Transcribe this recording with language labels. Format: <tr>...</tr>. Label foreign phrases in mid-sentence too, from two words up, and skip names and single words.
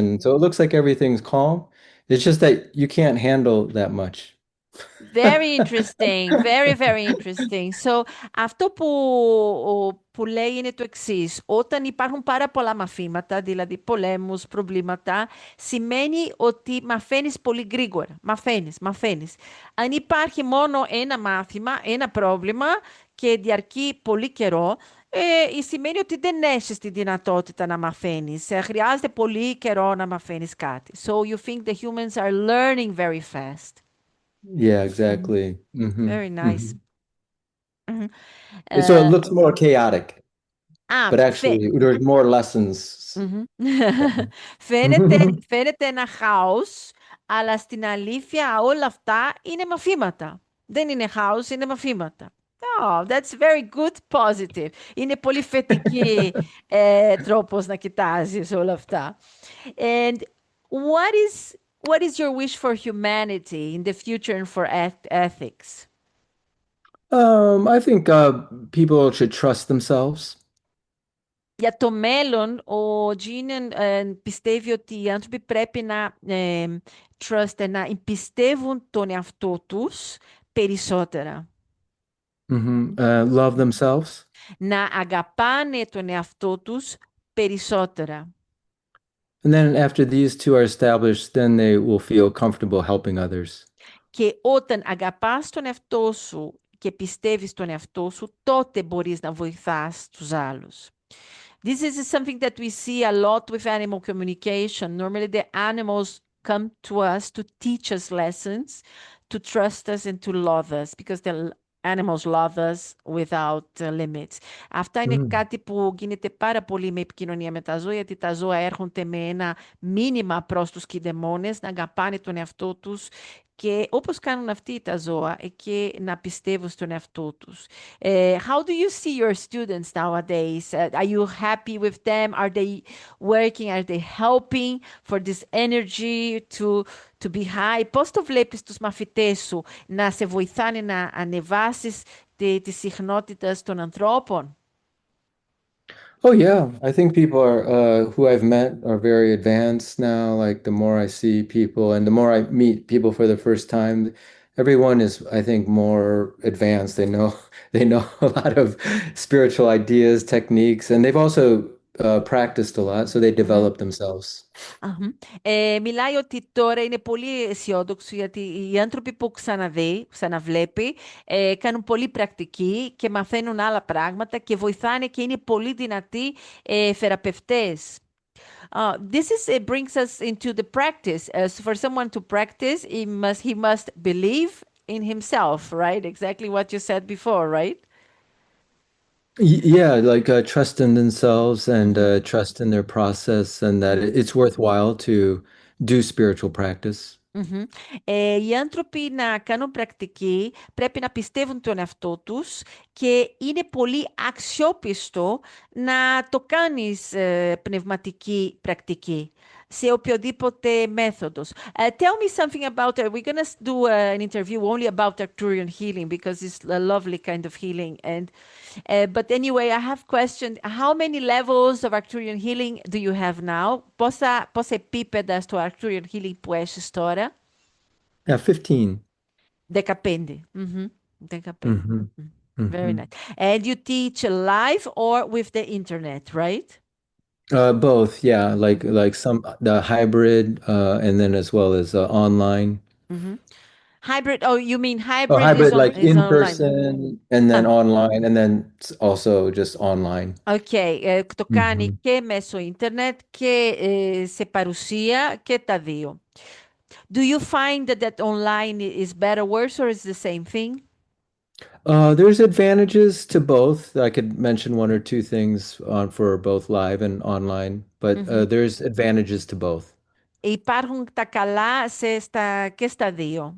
<en>So it looks like everything's calm. It's just that you can't handle that much. Very interesting. Very, very interesting. So,</en> <el>αυτό που λέει είναι το εξής. Όταν υπάρχουν πάρα πολλά μαθήματα, δηλαδή πολέμους, προβλήματα, σημαίνει ότι μαθαίνεις πολύ γρήγορα. Μαθαίνεις. Αν υπάρχει μόνο ένα μάθημα, ένα πρόβλημα και διαρκεί πολύ καιρό, σημαίνει ότι δεν έχεις τη δυνατότητα να μαθαίνεις. Χρειάζεται πολύ καιρό να μαθαίνεις κάτι.</el> <en>So, you think the humans are learning very fast. Yeah, exactly. Very nice. So it looks more chaotic, but actually there's more lessons.</en> <el>Φαίνεται ένα χάος, αλλά στην αλήθεια όλα αυτά είναι μαθήματα. Δεν είναι χάος, είναι μαθήματα.</el> <en>Oh, that's very good, positive.</en> <el>Είναι πολύ θετική τρόπος να κοιτάζεις όλα αυτά.</el> <en>And what is your wish for humanity in the future and for ethics? I think people should trust themselves.</en> <el>Για το μέλλον, ο Τζιν πιστεύει ότι οι άνθρωποι πρέπει να να εμπιστεύουν τον εαυτό τους περισσότερα.</el> <en>Love themselves.</en> <el>Να αγαπάνε τον εαυτό τους περισσότερα.</el> <en>And then after these two are established, then they will feel comfortable helping others.</en> <el>Και όταν αγαπάς τον εαυτό σου και πιστεύεις τον εαυτό σου, τότε μπορείς να βοηθάς τους άλλους.</el> <en>This is something that we see a lot with animal communication. Normally the animals come to us to teach us lessons, to trust us and to love us, because the animals love us without limits.</en> <el>Αυτά είναι κάτι που γίνεται πάρα πολύ με επικοινωνία με τα ζώα, γιατί τα ζώα έρχονται με ένα μήνυμα προς τους κηδεμόνες, να αγαπάνε τον εαυτό τους και όπως κάνουν αυτοί τα ζώα και να πιστεύουν στον εαυτό τους.</el> <en>How do you see your students nowadays? Are you happy with them? Are they working? Are they helping for this energy to be high?</en> <el>Πώς το βλέπεις τους μαθητές σου να σε βοηθάνε να ανεβάσεις τη συχνότητα των ανθρώπων?</el> <en>Oh yeah, I think people are who I've met are very advanced now. Like the more I see people and the more I meet people for the first time, everyone is, I think, more advanced. They know they know a lot of spiritual ideas, techniques, and they've also practiced a lot, so they Mhm. develop themselves. Αχμ.</en> <el>Μιλάει ότι τώρα είναι πολύ αισιόδοξο γιατί οι άνθρωποι που ξαναβλέπει, κάνουν πολύ πρακτική και μαθαίνουν άλλα πράγματα και βοηθάνε και είναι πολύ δυνατοί θεραπευτές.</el> <en>This brings us into the practice. So for someone to practice, he must believe in himself, right? Exactly what you said before, right? Yeah, like trust in themselves and Mhm. trust in their process, and that Mhm. it's worthwhile to do spiritual practice. Μμμ.</en> <el>Οι άνθρωποι να κάνουν πρακτική πρέπει να πιστεύουν τον εαυτό τους και είναι πολύ αξιόπιστο να το κάνεις πνευματική πρακτική σε οποιοδήποτε μέθοδος.</el> <en>Tell me something about it. We're going to do an interview only about Arcturian healing because it's a lovely kind of healing. But anyway, I have questioned how many levels of Arcturian healing do you have now?</en> <el>Πόσα επίπεδα στο</el> <en>Arcturian healing</en> <el>που έχεις τώρα?</el> <en>Yeah, 15. 15. Mhm. 15. Hmm. Mm. Very Hmm. nice. And you teach live or with the internet, right? Both, yeah, like some the hybrid, and then as well as online. Mhm. Hybrid. Oh, you mean Oh, hybrid is hybrid on like is in online. person and then Ah, online, and then also just online.</en> <el>ok. Το κάνει Hmm. και μέσω ίντερνετ και σε παρουσία και τα δύο.</el> <en>Do you find that online is better, worse, or is the same thing? There's advantages to both. I could mention one or two things on for both live and online, but Mhm. there's advantages to both.</en> <el>Υπάρχουν τα καλά και στα δύο.</el>